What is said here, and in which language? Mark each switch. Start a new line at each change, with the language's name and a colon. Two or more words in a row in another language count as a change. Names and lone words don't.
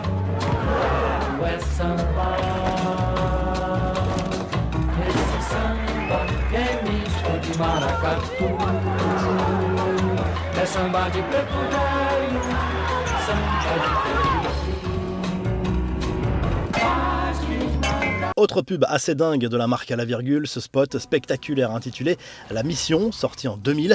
Portuguese: Quero é sambar, esse samba que é misto de maracatu. É samba de preto velho, samba de preto.
French: Autre pub assez dingue de la marque à la virgule, ce spot spectaculaire intitulé La Mission, sorti en 2000.